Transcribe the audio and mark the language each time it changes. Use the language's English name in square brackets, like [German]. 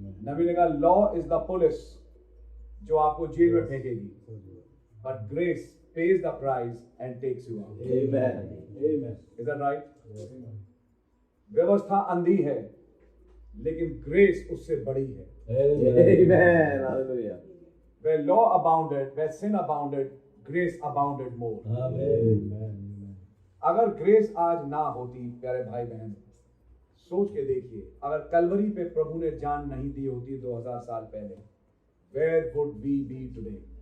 [Hindi] नबी ने कहा [English] law is the police [Hindi] जो आपको जेल में फेंकेगी, [English] But grace pays the price and takes you out. Amen. Is that right? [Hindi] व्यवस्था अंधी है, लेकिन ग्रेस उससे बड़ी है। [English] Amen. Hallelujah. Where law abounded, where sin abounded, grace abounded more. Amen. [Hindi] अगर ग्रेस आज ना होती प्यारे भाई बहन, सोच के देखिए, अगर कलवरी पे प्रभु ने जान नहीं दी होती 2000 साल पहले, [English] where would we be today?